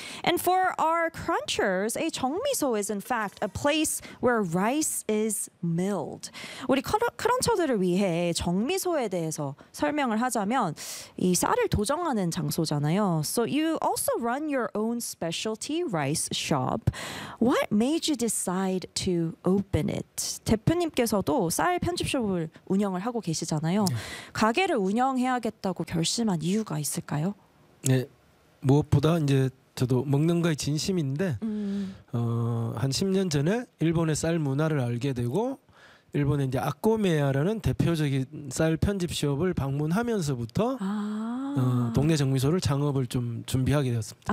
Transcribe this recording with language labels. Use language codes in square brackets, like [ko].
[en] And for our crunchers, a 정미소 is in fact a place where rice is milled. [ko] 우리 크런처들을 위해 정미소에 대해서 설명을 하자면 이 쌀을 도정하는 장소잖아요. [en] So you also run your own specialty rice shop. What made you decide to open it? [ko] 대표님께서도 쌀 편집숍을 운영을 하고 계시잖아요. 가게를 운영해야겠다고 결심한 이유가 있을까요? 네, 무엇보다 이제 저도 먹는 거에 진심인데 한 10년 전에 일본의 쌀 문화를 알게 되고 일본의 이제 아코메야라는 대표적인 쌀 편집숍을 방문하면서부터 동네 정미소를 창업을 좀 준비하게 되었습니다.